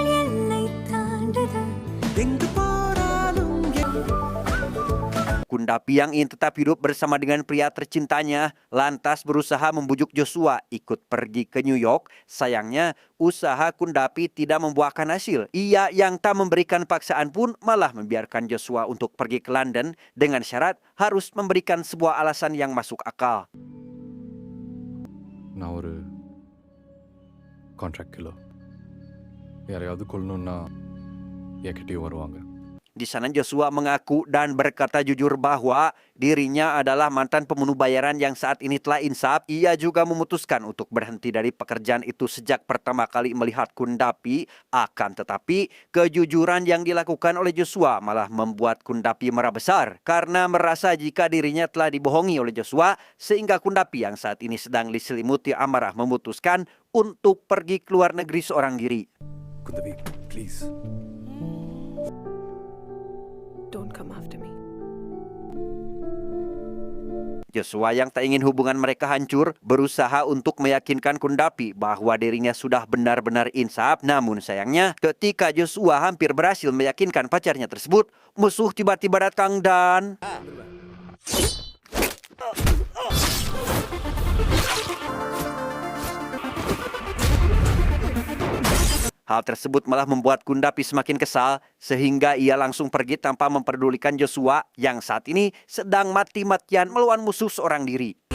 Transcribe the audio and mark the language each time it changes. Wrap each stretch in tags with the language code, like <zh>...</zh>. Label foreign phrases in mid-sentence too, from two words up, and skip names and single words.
<id>Kundavi yang ingin tetap hidup bersama dengan pria tercintanya lantas berusaha membujuk Joshua ikut pergi ke New York. Sayangnya usaha Kundavi tidak membuahkan hasil. Ia yang tak memberikan paksaan pun malah membiarkan Joshua untuk pergi ke London dengan syarat harus memberikan sebuah alasan yang masuk akal.</id> <ta>நான் ஒரு கான்ட்ராக்ட் கிலோ யாரையாவது கொல்லணும்னா என்கிட்டயே வருவாங்க.</ta> <id>Di sana Joshua mengaku dan berkata jujur bahwa dirinya adalah mantan pembunuh bayaran yang saat ini telah insaf. Ia juga memutuskan untuk berhenti dari pekerjaan itu sejak pertama kali melihat Kundavi. Akan tetapi kejujuran yang dilakukan oleh Joshua malah membuat Kundavi marah besar karena merasa jika dirinya telah dibohongi oleh Joshua, sehingga Kundavi yang saat ini sedang diselimuti amarah memutuskan untuk pergi ke luar negeri seorang diri.</id> <en>Kundavi, please. Don't come after me.</en> <id>Joshua yang tak ingin hubungan mereka hancur berusaha untuk meyakinkan Kundavi bahwa dirinya sudah benar-benar insaf. Namun sayangnya ketika Joshua hampir berhasil meyakinkan pacarnya tersebut, musuh tiba-tiba datang dan... Hal tersebut malah membuat Kundavi semakin kesal sehingga ia langsung pergi tanpa memperdulikan Joshua yang saat ini sedang mati-matian melawan musuh seorang diri.</id>